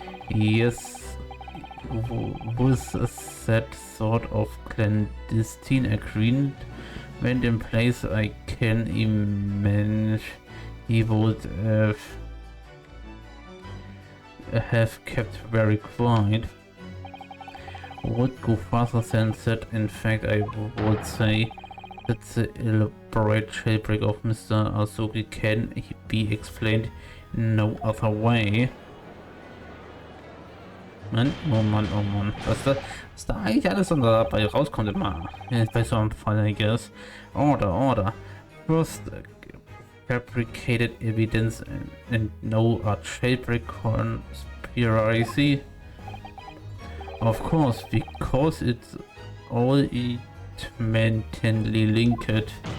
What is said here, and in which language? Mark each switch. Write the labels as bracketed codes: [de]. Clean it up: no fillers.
[en] Yes, with that sort of clandestine agreement in place, I can imagine he would have kept very quiet. Would go further than that. In fact, I would say that the elaborate jailbreak of Mr. Azuki can be explained in no other way. [de] Mann, oh Mann, oh Mann. Was da eigentlich alles dabei rauskommt immer. Bei so einem Fall, [en] I guess. Order. First, fabricated evidence and no jailbreak conspiracy. Of course, because it's all intimately linked.